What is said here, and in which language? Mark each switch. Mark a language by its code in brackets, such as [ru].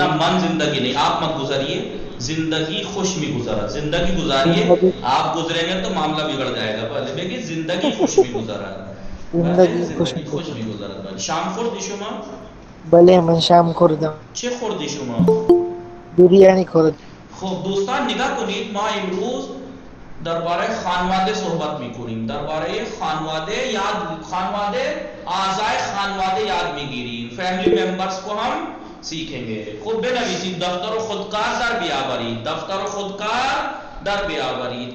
[ur] من زندگی نہیں، آپ مت گزریے. [fa] زندگی خوش میگذرد. [ur] زندگی گزاریے، آپ گزریں گے تو معاملہ بگڑ جائے گا. [fa] بله بگید زندگی خوش میگذرد. زندگی خوش خوش میگذرد. بله شام خوردی شما؟ بله من شام خوردم. چه خوردی شما؟ بریانی خوردم. خب دوستان نگاه کنید، ما امروز درباره خانواده صحبت میکنیم. درباره خانواده اعضای خانواده یاد میگیریم. [ur] فیملی ممبرز کو ہم سیکھیں گے. [fa] خود بنویسید دفتر و خودکار در بیاورید. دفتر و خودکار در بیاورید.